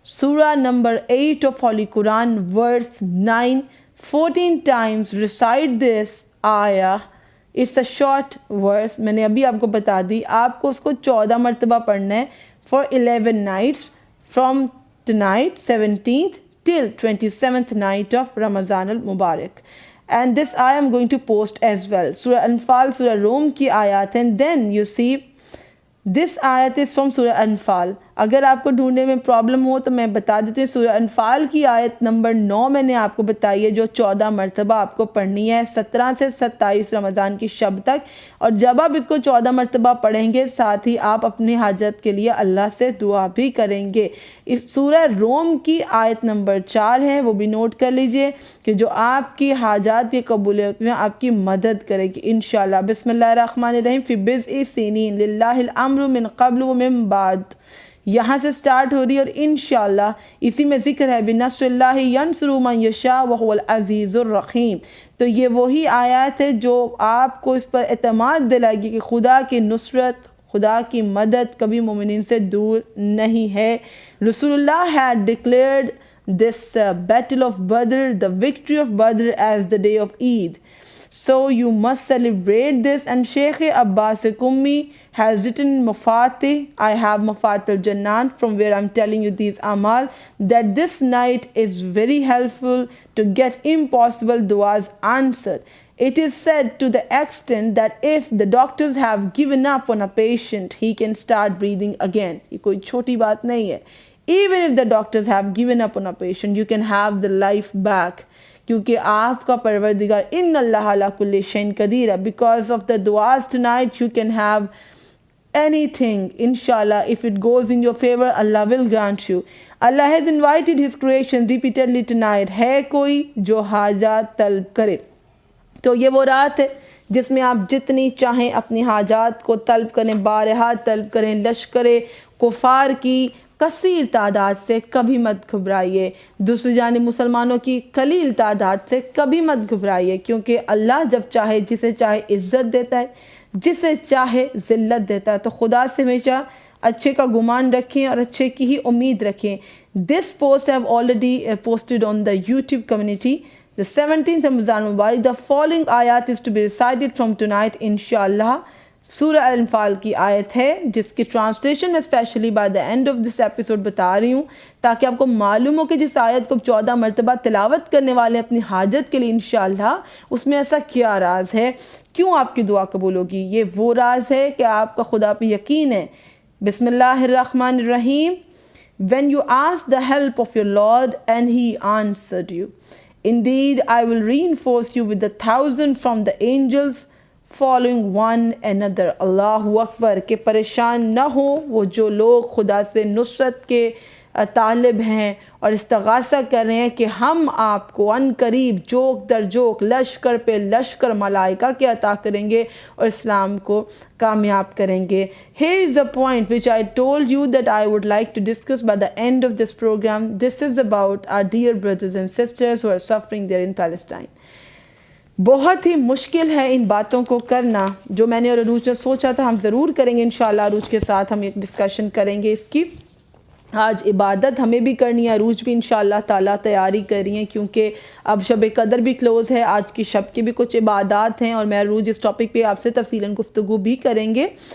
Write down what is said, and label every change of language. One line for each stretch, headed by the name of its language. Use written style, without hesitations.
English: سورہ number 8 of holy Quran verse 9, 14 times recite this ayah. It's a short verse.
Urdu: میں نے ابھی آپ کو بتا دی, آپ کو اس کو 14 مرتبہ پڑھنا ہے
English: for 11 nights from tonight 17th till 27th night of Ramazan al-Mubarak. And this I am going to post as well. Surah Anfal, Surah Rum
Urdu: کی آیات ہیں.
English: Then you see this ayat is from Surah Anfal.
Urdu: اگر آپ کو ڈھونڈنے میں problem ہو تو میں بتا دیتی ہوں. سورہ انفال کی آیت نمبر 9 میں نے آپ کو بتائی ہے, جو 14 مرتبہ آپ کو پڑھنی ہے 17 سے 27 رمضان کی شب تک. اور جب آپ اس کو 14 مرتبہ پڑھیں گے, ساتھ ہی آپ اپنی حاجت کے لیے اللہ سے دعا بھی کریں گے. اس سورہ روم کی آیت نمبر 4 ہے, وہ بھی نوٹ کر لیجئے, کہ جو آپ کی حاجات کی قبولیت میں آپ کی مدد کرے گی انشاءاللہ.
Arabic: بسم اللہ الرحمن الرحیم. فی بضع سنین للہ الامر من قبل ومن بعد.
Urdu: یہاں سے سٹارٹ ہو رہی ہے, اور انشاءاللہ اسی میں ذکر ہے
Arabic: بِنَصْرِ اللَّهِ يَنْصُرُ مَنْ يَشَاءُ وَهُوَ الْعَزِيزُ الرَّحِيمُ.
Urdu: تو یہ وہی آیات ہے جو آپ کو اس پر اعتماد دلائے گی کہ خدا کی نصرت, خدا کی مدد کبھی مومنین سے دور نہیں ہے.
English: رسول اللہ had declared this battle of Badr, the victory of Badr, as the day of Eid. So you must celebrate this. And Sheikh Abbas Qummi has written Mafatih. I have Mafatih al-Jannan, from where I'm telling you these amal, that this night is very helpful to get impossible du'as answered. It is said to the extent that if the doctors have given up on a patient, he can start breathing again.
Urdu: یہ کوئی چھوٹی بات نہیں ہے.
English: Even if the doctors have given up on a patient, you can have the life back.
Urdu: کیونکہ آپ کا پروردگار
Arabic: ان اللہ علی کل شیء قدیر
Urdu: ہے.
English: Because of the du'as tonight you can have anything. Inshallah, if it goes in your favor, Allah will grant you. Allah has invited His creation repeatedly tonight.
Urdu: ہے کوئی جو حاجات طلب کرے. تو یہ وہ رات ہے جس میں آپ جتنی چاہیں اپنی حاجات کو طلب کریں, بارہا طلب کریں. لشکر کفار کی کثیر تعداد سے کبھی مت گھبرائیے, دوسری جانب مسلمانوں کی قلیل تعداد سے کبھی مت گھبرائیے, کیونکہ اللہ جب چاہے جسے چاہے عزت دیتا ہے, جسے چاہے ذلت دیتا ہے. تو خدا سے ہمیشہ اچھے کا گمان رکھیں اور اچھے کی ہی امید رکھیں.
English: This post I have already posted on the YouTube community. The 17th Ramazan Mubarak. The following ayat is to be recited from tonight inshallah.
Urdu: سورہ انفال کی آیت ہے, جس کی ٹرانسلیشن میں
English: specially by the end of this episode
Urdu: بتا رہی ہوں, تاکہ آپ کو معلوم ہو کہ جس آیت کو 14 مرتبہ تلاوت کرنے والے اپنی حاجت کے لیے انشاءاللہ, اس میں ایسا کیا راز ہے, کیوں آپ کی دعا قبول ہوگی. یہ وہ راز ہے کہ آپ کا خدا پہ یقین ہے.
Arabic: بسم اللہ الرحمن الرحیم.
English: When you asked the help of your Lord and He answered you. Indeed, I will reinforce you with 1,000 from the angels following one another.
Urdu: اللہ اکبر. کہ پریشان نہ ہو وہ جو لوگ خدا سے نصرت کے طالب ہیں اور استغاثہ کر رہے ہیں کہ ہم آپ کو ان قریب جوک در جوک لشکر پہ لشکر ملائکہ کے عطا کریں گے اور اسلام کو کامیاب کریں گے.
English: Here is a point which I told you that I would like to discuss by the end of this program. This is about our dear brothers and sisters who are suffering there in Palestine.
Urdu: بہت ہی مشکل ہے ان باتوں کو کرنا جو میں نے اور عروج نے سوچا تھا ہم ضرور کریں گے انشاءاللہ. عروج کے ساتھ ہم ایک ڈسکشن کریں گے اس کی. آج عبادت ہمیں بھی کرنی ہے, عروج بھی انشاءاللہ تعالیٰ تیاری کر رہی ہیں کیونکہ اب شب قدر بھی کلوز ہے, آج کی شب کی بھی کچھ عبادات ہیں اور میں عروج اس ٹاپک پہ آپ سے تفصیلاً گفتگو بھی کریں گے.